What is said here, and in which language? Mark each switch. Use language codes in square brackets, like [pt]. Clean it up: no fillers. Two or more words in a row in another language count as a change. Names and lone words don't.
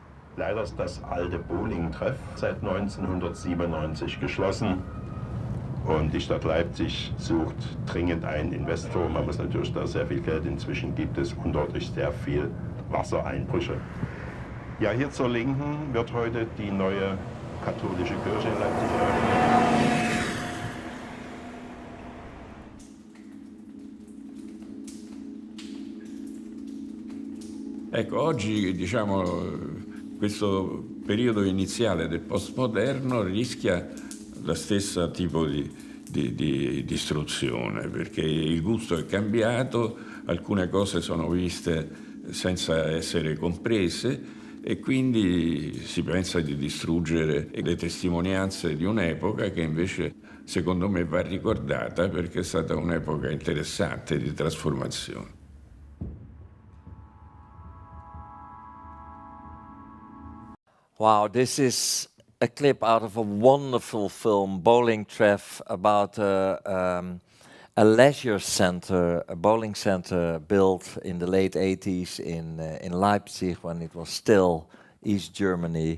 [de] Leider ist das alte Bowlingtreff seit 1997 geschlossen und die Stadt Leipzig sucht dringend einen Investor. Man muss natürlich da sehr viel Geld inzwischen gibt es und dort ist sehr viel Wassereinbrüche. Ja, hier zur Linken wird heute die neue katholische Kirche in Leipzig eröffnet. [it] Ecco, oggi diciamo questo periodo iniziale del postmoderno rischia lo stesso tipo di istruzione, perché il gusto è cambiato, alcune cose sono viste senza essere comprese e quindi si pensa di distruggere le testimonianze di un'epoca che invece secondo me va ricordata perché è stata un'epoca interessante di trasformazione. [en] Wow, this is a clip out of a wonderful film, Bowlingtreff, about a leisure center, a bowling center built in the late 80s in Leipzig when it was still East Germany.